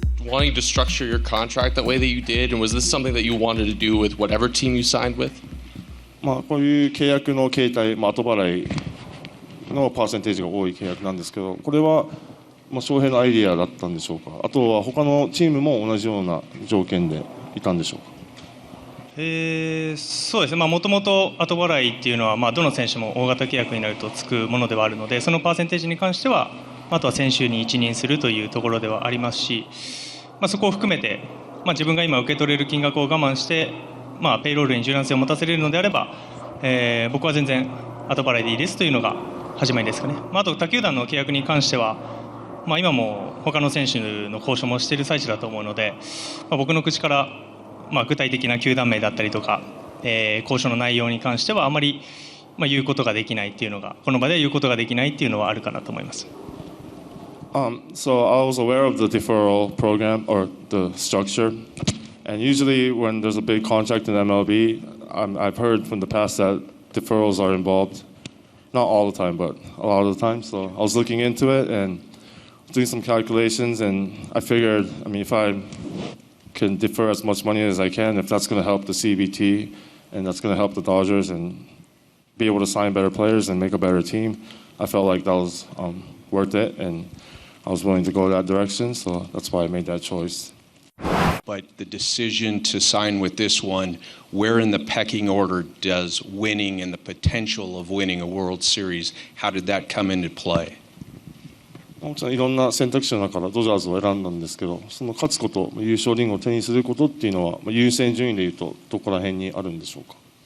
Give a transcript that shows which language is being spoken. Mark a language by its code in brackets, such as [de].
[en] wanting to structure your contract that way that you did, and was this something that you wanted to do with whatever team you signed with? [ja] こういう契約の形態、後払いのパーセンテージが多い契約なんですけど、これは翔平のアイディアだったんでしょうか。あとは他のチームも同じような条件でいたんでしょうか。そうですね、もともと後払いっていうのは、どの選手も大型契約になるとつくものではあるので、そのパーセンテージに関しては、あとは選手に一任するというところではありますし、そこを含めて、自分が今受け取れる金額を我慢して、ペイロールに柔軟性を持たせれるのであれば、僕は全然後払いでいいですというのが始まりですかね。あと他球団の契約に関しては、今も他の選手の交渉もしている最中だと思うので、僕の口から具体的な球団名だったりとか、交渉の内容に関してはあまり言うことができないっていうのが、この場で言うことができないっていうのはあるかなと思います。 [en] So I was aware of the deferral program or the structure, and usually when there's a big contract in MLB, I've heard from the past that deferrals are involved. Not all the time, but a lot of the time. So I was looking into it and doing some calculations, and I figured, if I can defer as much money as I can, if that's going to help the CBT and that's going to help the Dodgers and be able to sign better players and make a better team, I felt like that was worth it, and I was willing to go that direction, so that's why I made that choice. But the decision to sign with this one, where in the pecking order does winning and the potential of winning a World Series, how did that come into play? [ja] もちろんいろんな選択肢の中からドジャーズを選んだんですけど、その勝つこと、優勝リングを手にすることっていうのは、優先順位でいうとどこら辺にあるんでしょうか。